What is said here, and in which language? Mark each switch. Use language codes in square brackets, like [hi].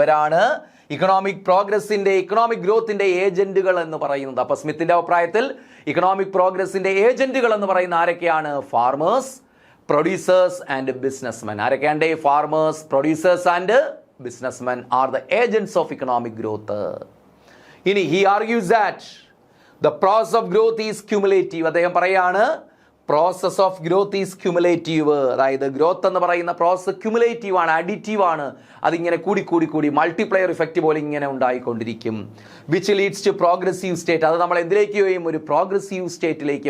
[ml] ഇവരാണ് economic പ്രോഗ്രസിന്റെ, economic ഗ്രോത്തിന്റെ ഏജന്റുകൾ എന്ന് പറയുന്നത്. അപ്പോൾ സ്മിത്തിന്റെ അഭിപ്രായത്തിൽ ഇക്കണോമിക് പ്രോഗ്രസിന്റെ ഏജന്റുകൾ എന്ന് പറയുന്ന ആരൊക്കെയാണ്? [en] Farmers, producers and businessmen. ആരൊക്കെയാണ്? Farmers, producers and businessmen are the agents of economic growth. ഇനി he argues that the process of growth is cumulative. [ml] അദ്ദേഹം പറയാണ് [en] Process of growth is cumulative. [ml] അതായത് ഗ്രോത്ത് എന്ന് പറയുന്ന പ്രോസസ് ക്യുമുലേറ്റീവ് ആണ്, additive ആണ്. അതിങ്ങനെ കൂടി മൾട്ടിപ്ലയർ ഇഫക്റ്റ് പോലെ ഇങ്ങനെ ഉണ്ടായിക്കൊണ്ടിരിക്കും. [en] Which leads to progressive state. [ml] അത് നമ്മൾ എന്തിലേക്ക് ചെയ്യും? ഒരു പ്രോഗ്രസീവ് സ്റ്റേറ്റിലേക്ക്.